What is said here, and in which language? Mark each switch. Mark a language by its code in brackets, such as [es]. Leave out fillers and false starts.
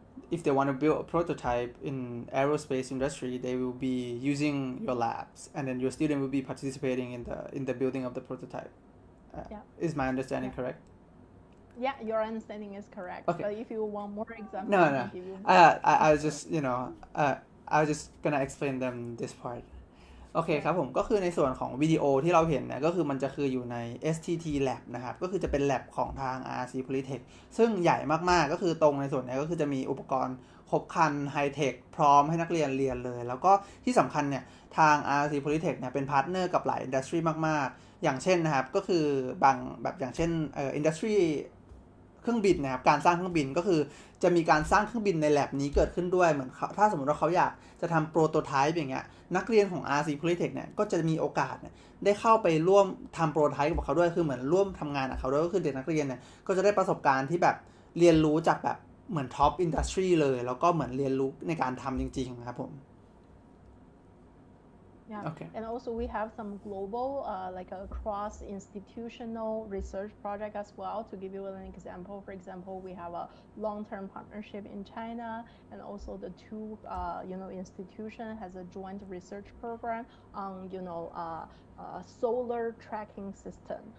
[en] if they want to build a prototype in aerospace industry, they will be using your labs, and then your student will be participating in the building of the prototype. Yeah. Is my understanding correct? Yeah, your understanding is correct. Okay. But if you want more examples, No, I no. can give you I was just I was just gonna explain them this part. [th] โอเคครับผมก็คือในส่วนของวิดีโอที่เราเห็นเนี่ยก็คือมันจะคืออยู่ใน STT Lab นะครับก็คือจะเป็น lab ของทาง RRC Polytech ซึ่งใหญ่มากๆก็คือตรงในส่วนนี้ก็คือจะมีอุปกรณ์ครบครันไฮเทคพร้อมให้นักเรียนเรียนเลยแล้วก็ที่สำคัญเนี่ยทาง RRC Polytech เนี่ยเป็นพาร์ทเนอร์กับหลายอินดัสทรีมากๆอย่างเช่นนะครับก็คือบางแบบอย่างเช่นอินดัสทรี เครื่องบินนะครับการสร้างเครื่องบินก็คือจะมีการสร้างเครื่องบินใน lab นี้เกิดขึ้นด้วยเหมือนถ้าสมมติว่าเขาอยากจะทำโปรโตไทป์อย่างเงี้ยนักเรียนของ RRC Polytech เนี่ยก็จะมีโอกาสได้เข้าไปร่วมทำโปรโตไทป์กับเขาด้วยคือเหมือนร่วมทำงานกับเขาด้วยก็คือเด็กนักเรียนเนี่ยก็จะได้ประสบการณ์ที่แบบเรียนรู้จากแบบเหมือนท็อปอินดัสทรีเลยแล้วก็เหมือนเรียนรู้ในการทำจริงๆนะครับผม [en] Yeah, Okay. and also we have some global, like a cross-institutional research project as well. To give you an example, for example, we have a long-term partnership in China, and also the two, institution has a joint research program on, solar tracking system.